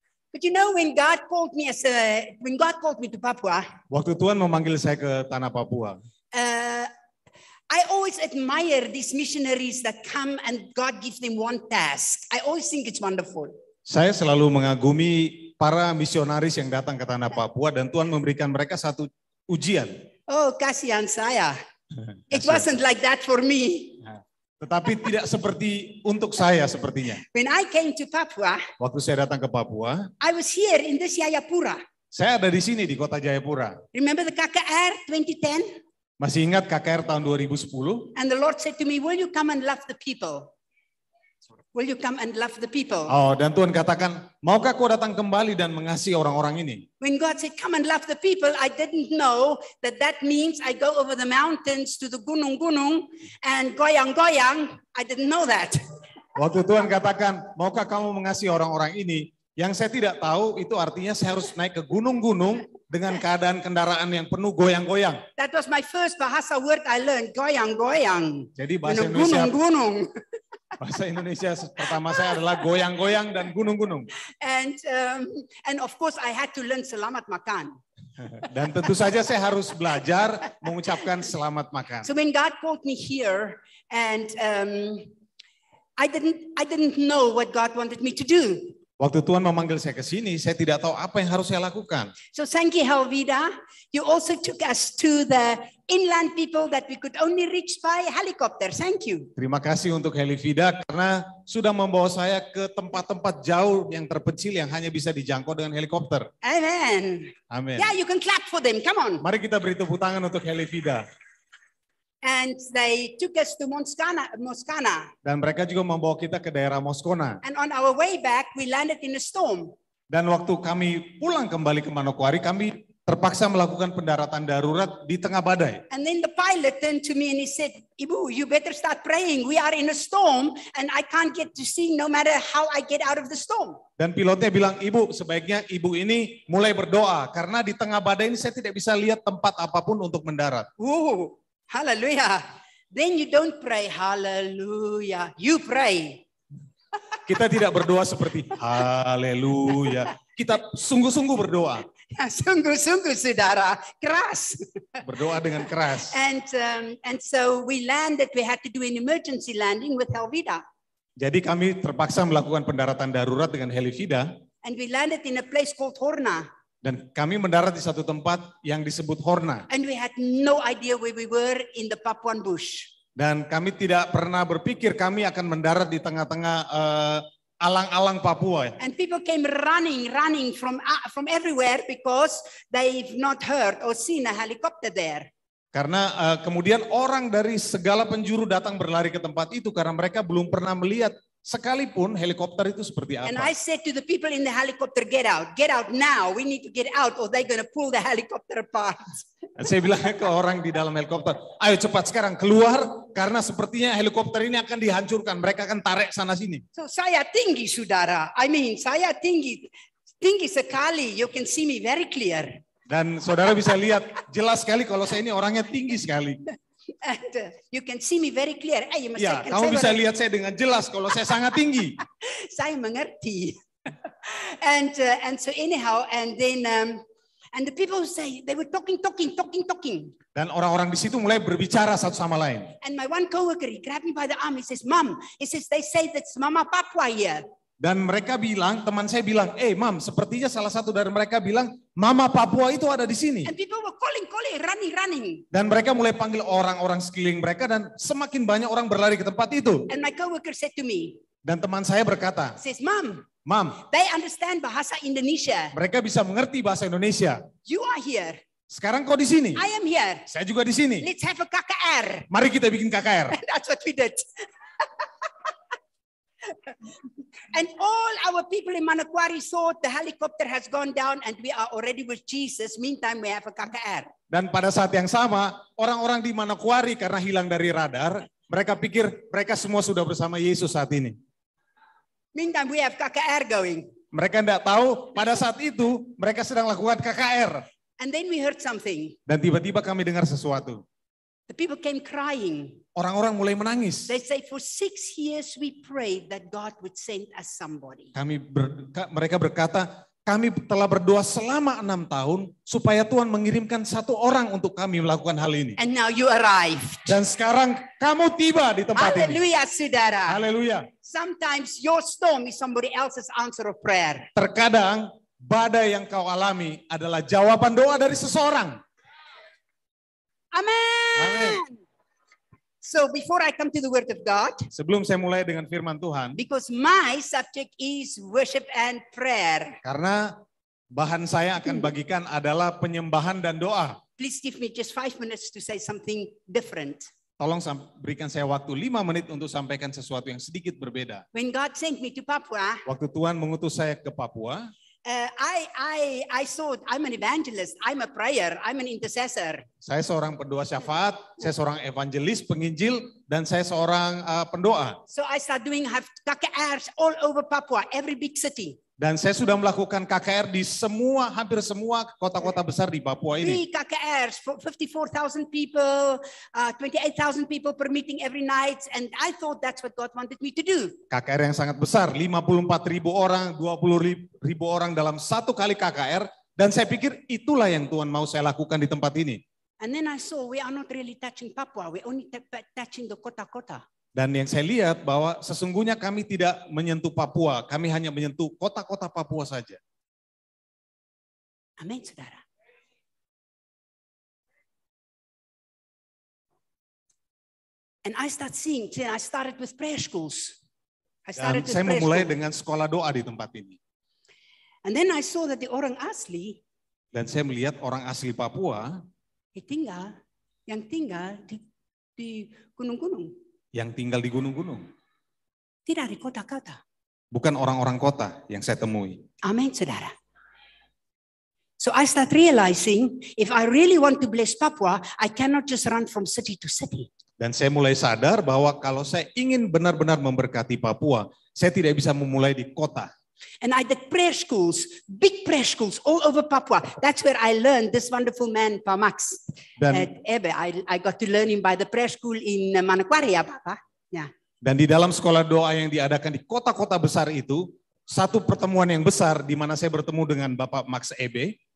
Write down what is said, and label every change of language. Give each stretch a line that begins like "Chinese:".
English: But you know, when God called me to Papua,
Indonesian: Waktu Tuhan memanggil saya ke tanah Papua,
English: I always admire these missionaries that come and God gives them one task. I always think it's wonderful.
Indonesian: saya selalu mengagumi para misionaris yang datang ke tanah Papua dan Tuhan memberikan mereka satu ujian. Oh, kasihan saya.
English: It wasn't like that for me.
Indonesian: Tetapi tidak seperti untuk saya sepertinya.
English: When I came to Papua,
Indonesian: Waktu saya datang ke Papua,
English: I was here in this Jayapura.
Indonesian: saya ada di sini di kota Jayapura.
English: Remember the KKR 2010?
Indonesian: Masih ingat KKR tahun 2010?
English: And the Lord said to me, will you come and love the people? Will you come and love the people?
Indonesian: Oh, dan Tuhan katakan, maukah kau datang kembali dan mengasihi orang-orang ini?
English: When God said, come and love the people, I didn't know that means I go over the mountains to the
Indonesian: gunung-gunung
English: and
Indonesian: goyang-goyang.
English: I didn't know that.
Indonesian: Waktu Tuhan katakan, maukah kamu mengasihi orang-orang ini? Yang saya tidak tahu itu artinya saya harus naik ke gunung-gunung dengan keadaan kendaraan yang penuh goyang-goyang.
English: That was my first bahasa word I learned,
Indonesian: goyang-goyang. Jadi bahasa Indonesia, Gunung-gunung. bahasa Indonesia pertama saya adalah goyang-goyang dan gunung-gunung.
English: And of course I had to learn
Indonesian: selamat makan. Dan tentu saja saya harus belajar mengucapkan selamat makan.
English: So when God called me here, and I didn't know what God wanted me to do.
Indonesian: Waktu Tuhan memanggil saya ke sini, saya tidak tahu apa yang harus saya lakukan.
English: So thank you, Helvida. You also took us to the inland people that we could only reach by helicopter. Thank you.
Indonesian: Terima kasih untuk Helivida karena sudah membawa saya ke tempat-tempat jauh yang terpencil yang hanya bisa dijangkau dengan helikopter.
English: Amen.
Indonesian: Amin.
English: Yeah, you can clap for them. Come on.
Indonesian: Mari kita beri tepuk tangan untuk Helivida.
English: And they took us to Moskana.
Indonesian: Dan mereka juga membawa kita ke daerah Moskona.
English: And on our way back, we landed in a storm.
Indonesian: Dan waktu kami pulang kembali ke Manokwari, kami terpaksa melakukan pendaratan darurat di tengah badai.
English: And then the pilot turned to me and he said, Ibu, you better start praying. We are in a storm and I can't get to sea no matter how I get out of the storm.
Indonesian: Dan pilotnya bilang, Ibu, sebaiknya Ibu ini mulai berdoa. Karena di tengah badai ini saya tidak bisa lihat tempat apapun untuk mendarat.
English: Whoa, hallelujah. Then you don't pray, hallelujah. You pray.
Indonesian: Kita tidak berdoa seperti haleluya. Kita sungguh-sungguh berdoa. Sungguh-sungguh saudara, keras. Berdoa dengan keras.
English: And so we landed, we had to do an emergency landing with Helvida.
Indonesian: Jadi kami terpaksa melakukan pendaratan darurat dengan Helivida.
English: And we landed in a place called Horna.
Indonesian: Dan kami mendarat di satu tempat yang disebut Horna.
English: And we had no idea where we were in the Papuan bush.
Indonesian: Dan kami tidak pernah berpikir kami akan mendarat di tengah-tengah alang-alang Papua.
English: And people came running from everywhere because they've not heard or seen a helicopter there.
Indonesian: Karena kemudian orang dari segala penjuru datang berlari ke tempat itu karena mereka belum pernah melihat sekalipun helikopter itu seperti apa.
English: And I said to the people in the helicopter, get out now. We need to get out or they're going to pull the helicopter apart.
Indonesian: Dan saya bilang ke orang di dalam helikopter, ayo cepat sekarang keluar karena sepertinya helikopter ini akan dihancurkan. Mereka akan tarik sana sini. So saya tinggi saudara. Saya tinggi sekali.
English: You can see me very clear.
Indonesian: Dan saudara bisa lihat jelas sekali kalau saya ini orangnya tinggi sekali.
English: And you can see me very clear.
Indonesian: Ya, kamu bisa lihat saya dengan jelas kalau saya sangat tinggi. Saya mengerti.
English: And so anyhow, and then and the people say they were talking.
Indonesian: Dan orang-orang di situ mulai berbicara satu sama lain.
English: And my one coworker, he grabbed me by the arm. He says, "Mom," he says, "they say that's Mama Papua here."
Indonesian: Dan mereka bilang, teman saya bilang, Mam, sepertinya salah satu dari mereka bilang, Mama Papua itu ada di sini.
English: And people were calling, running.
Indonesian: Dan mereka mulai panggil orang-orang sekeliling mereka dan semakin banyak orang berlari ke tempat itu.
English: And my coworker said to me,
Indonesian: dan teman saya berkata,
English: says, "Mom, they understand bahasa Indonesia.
Indonesian: Mereka bisa mengerti bahasa Indonesia.
English: You are here.
Indonesian: Sekarang kau di sini.
English: I am here.
Indonesian: Saya juga di sini.
English: Let's have a KKR.
Indonesian: Mari kita bikin KKR."
English: That's what we did. And all our people in Manokwari thought the helicopter has gone down and we are already with Jesus. Meantime, we have a KKR.
Indonesian: Dan pada saat yang sama, orang-orang di Manokwari karena hilang dari radar, mereka pikir mereka semua sudah bersama Yesus saat ini.
English: Meantime, we have KKR going.
Indonesian: Mereka tidak tahu pada saat itu mereka sedang lakukan KKR.
English: And then we heard something.
Indonesian: Dan tiba-tiba kami dengar sesuatu.
English: The people came crying.
Indonesian: Orang-orang mulai menangis.
English: They say for 6 years we prayed that God would send us somebody.
Indonesian: Mereka berkata, kami telah berdoa selama 6 tahun supaya Tuhan mengirimkan satu orang untuk kami melakukan hal ini.
English: And now you arrived.
Indonesian: Dan sekarang kamu tiba di tempat ini. Haleluya, saudara. Haleluya.
English: Sometimes your storm is somebody else's answer of prayer.
Indonesian: Terkadang badai yang kau alami adalah jawaban doa dari seseorang.
English: Amen.
Indonesian: Amen.
English: So before I come to the word of God,
Indonesian: sebelum saya mulai dengan firman Tuhan,
English: because my subject is worship and prayer.
Indonesian: Karena bahan saya akan bagikan adalah penyembahan dan doa.
English: Please give me just 5 minutes to say something different.
Indonesian: Tolong berikan saya waktu 5 menit untuk sampaikan sesuatu yang sedikit berbeda.
English: When God sent me to Papua,
Indonesian: waktu Tuhan mengutus saya ke Papua,
English: I thought I'm an evangelist, I'm a prayer, I'm an intercessor.
Indonesian: Saya seorang pendoa syafaat, saya seorang evangelis, penginjil, dan saya seorang pendoa.
English: So I start doing KKRs all over Papua, every big city.
Indonesian: Dan saya sudah melakukan KKR di hampir semua kota-kota besar di Papua ini.
English: Big KKRs, 54,000 people, 28,000 people per meeting every night, and I thought that's what God wanted me to do.
Indonesian: KKR yang sangat besar, 54.000 orang, 20.000 orang dalam satu kali KKR, dan saya pikir itulah yang Tuhan mau saya lakukan di tempat ini.
English: And then I saw we are not really touching Papua, we only touching the
Indonesian: kota-kota. Dan yang saya lihat bahwa sesungguhnya kami tidak menyentuh Papua, kami hanya menyentuh kota-kota Papua saja. Amin, saudara.
English: And I started with prayer schools.
Indonesian: Dan saya memulai dengan sekolah doa di tempat ini.
English: And then I saw that the
Indonesian: orang asli. Dan saya melihat orang asli Papua. Yang tinggal di gunung-gunung. Yang tinggal di gunung-gunung. Tidak di kota-kota. Bukan orang-orang kota yang saya temui. Amin, saudara.
English: So I start realizing if I really want to bless Papua, I cannot just run from city to city.
Indonesian: Dan saya mulai sadar bahwa kalau saya ingin benar-benar memberkati Papua, saya tidak bisa memulai di kota.
English: And I did prayer schools, big prayer schools all over Papua. That's where I learned this wonderful man, Pak Max. At Ebe. I got to learn him by the prayer school in Manokwari,
Indonesian: ya Pak.
English: Yeah.
Indonesian: Dan di dalam sekolah doa yang diadakan di kota-kota besar itu, satu pertemuan yang besar di mana saya bertemu dengan Bapak Max Ebe.